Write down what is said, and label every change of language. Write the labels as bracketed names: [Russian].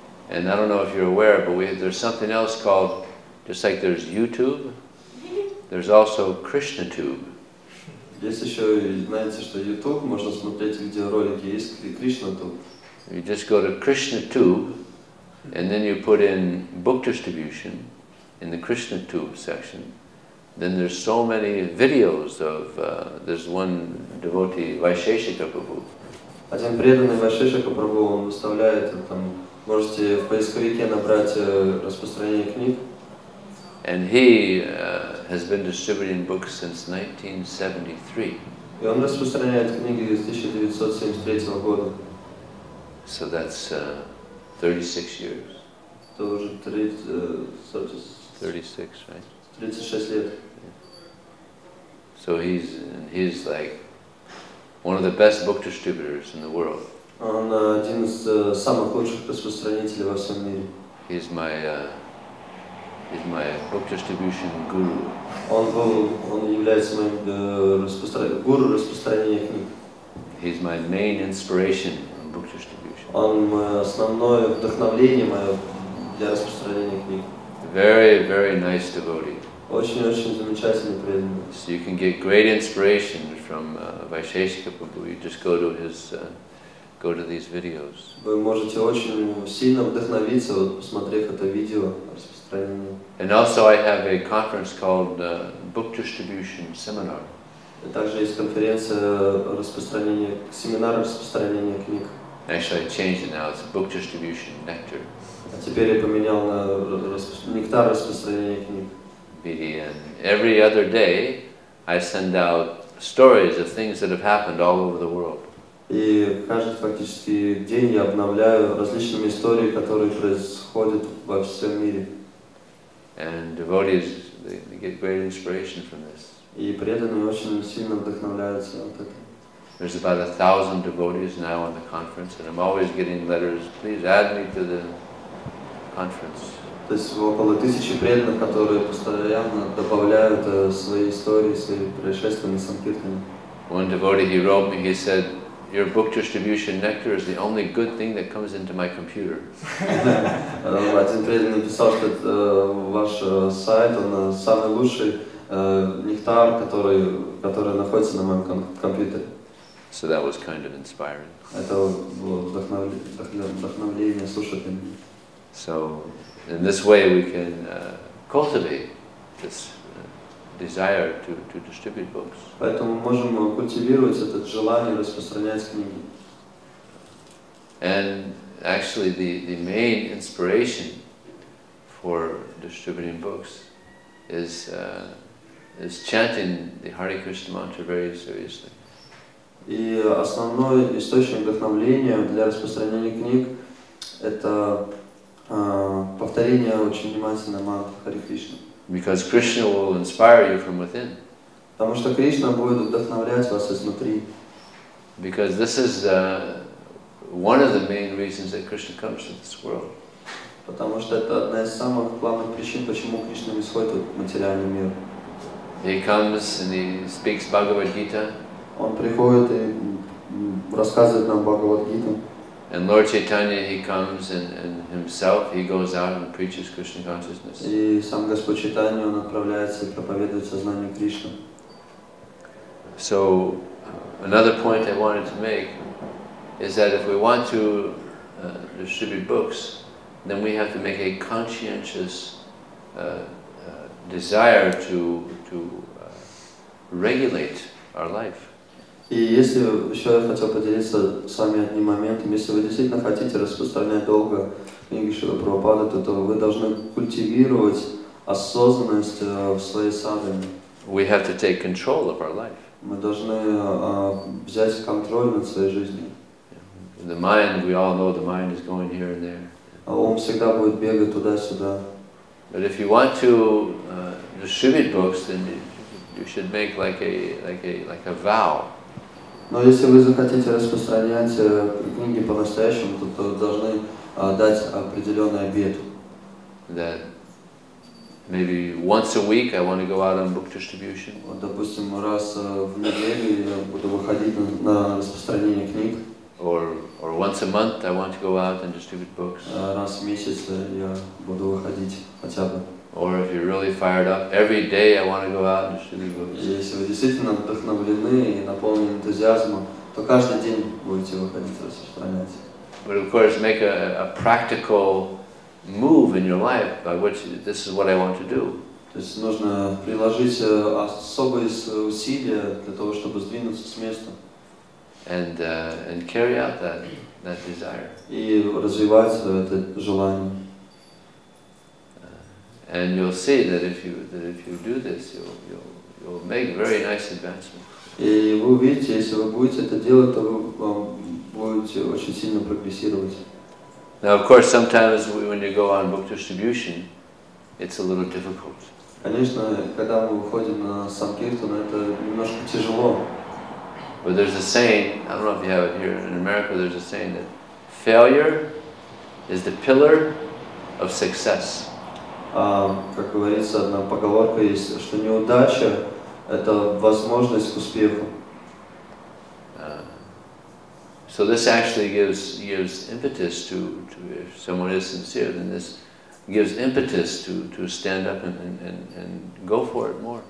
[English] And I don't know if you're aware, but there's something else called, just like there's YouTube, there's also KrishnaTube. [Russian] Есть еще, знаете, что YouTube, можно смотреть видеоролики, есть KrishnaTube. [English] You just go to KrishnaTube, and then you put in book distribution in the KrishnaTube section. Then there's so many videos of, there's one devotee, Vijaya Prabhu. [Russian] Один преданный Vijaya Prabhu, он выставляет, там, можете в поисковике набрать распространение книг. [English] And he has been distributing books since 1973. [Russian] И он распространяет книги с 1973 года. [English] So that's 36 years. [Russian] Это уже [English] 36, right? [Russian] 36 лет. [English] So he's like one of the best book distributors in the world. [Russian] Он один из самых лучших распространителей во всем мире. [English] He's my book distribution guru. [Russian] Он является моим гуру распространения книг. [English] He's my main inspiration in book distribution. [Russian] Он мое основное вдохновление мое для распространения книг. [English] Very, very nice devotee. [Russian] Очень замечательный преданный. [English] So you can get great inspiration from Vijaya Prabhu. You just go to these videos. [Russian] Вы можете очень сильно вдохновиться, вот, посмотрев это видео распространение. [English] And also I have a conference called Book Distribution Seminar. [Russian] И также есть конференция распространения, семинар распространения книг. [English] Actually, I changed it now. It's Book Distribution Nectar. [Russian] А теперь я поменял на нектар распространения книг. [English] And every other day, I send out stories of things that have happened all over the world. [Russian] И каждый фактически день я обновляю различными историями, которые происходят во всем мире. [English] And devotees, they get great inspiration from this. [Russian] И преданные очень сильно вдохновляются от этого. [English] There's about 1,000 devotees now on the conference, and I'm always getting letters, please add me to the conference. [Russian] То есть около 1000 преданных, которые постоянно добавляют свои истории, свои происшествия на Санкиртане. [English] One devotee, he wrote me, he said, your book distribution nectar is the only good thing that comes into my computer. [Russian] Один преданный написал, что ваш сайт, он самый лучший нектар, который находится на моем компьютере. [English] So that was kind of inspiring. [Russian] Это было вдохновление слушателям. [English] So in this way we can cultivate this desire to distribute books. [Russian] Поэтому мы можем культивировать это желание распространять книги. [English] And actually the main inspiration for distributing books is chanting the Hare Krishna mantra very seriously. [Russian] И основной источник вдохновления для распространения книг – это повторение очень внимательно мантры Харе Кришна. [English] Because Krishna will inspire you from within. [Russian] Потому что Кришна будет вдохновлять вас изнутри. [English] Because this is one of the main reasons that Krishna comes to this world. [Russian] Потому что это одна из самых главных причин, почему Кришна исходит в материальный мир. [English] He comes and he speaks Bhagavad Gita. [Russian] Он приходит и рассказывает нам Bhagavad Gita. [English] And Lord Chaitanya, he comes and himself, he goes out and preaches Krishna consciousness. [Russian] И сам Господь Чайтанья, он отправляется и проповедует сознание Кришны. [English] So another point I wanted to make is that if we want to distribute books, then we have to make a conscientious desire to regulate our life. [Russian] И если еще я хотел поделиться с вами одним моментом, если вы действительно хотите распространять долго книги Шрилы Прабхупады, то вы должны культивировать осознанность в своей садхане. [English] we have to take control of our life. [Russian] Мы должны взять контроль над своей жизнью. [English] The mind, we all know the mind is going here and there. [Russian] А ум всегда будет бегать туда-сюда. [English] But if you want to distribute books, then you should make like a vow. [Russian] Но если вы захотите распространять книги по-настоящему, то должны дать определенный обет. [English] That maybe once a week I want to go out on book distribution. [Russian] Вот, допустим, раз в неделю я буду выходить на распространение книг. [English] Or once a month I want to go out and distribute books. [Russian] Раз в месяц я буду выходить хотя бы. [English] Or if you're really fired up, every day I want to go out and distribute books. [Russian] Если вы действительно вдохновлены и наполнены энтузиазмом, то каждый день будете выходить распространять. [English] But of course, make a practical move in your life by which this is what I want to do. [Russian] То есть нужно приложить особые усилия для того, чтобы сдвинуться с места. [English] And carry out that desire. [Russian] И развивать это желание. [English] And you'll see that if you do this, you'll make very nice advancement. [Russian] И вы увидите, если вы будете это делать, то вы будете очень сильно прогрессировать. [English] Now, of course, sometimes when you go on book distribution, it's a little difficult. [Russian] Конечно, когда мы выходим на Санкиртан, это немножко тяжело. [English] But there's a saying, I don't know if you have it here in America, there's a saying that failure is the pillar of success. [Russian] Как говорится, одна поговорка есть, что неудача – это возможность к успеху. [English] So this actually gives impetus to if someone is sincere, then this gives impetus to stand up and go for it more.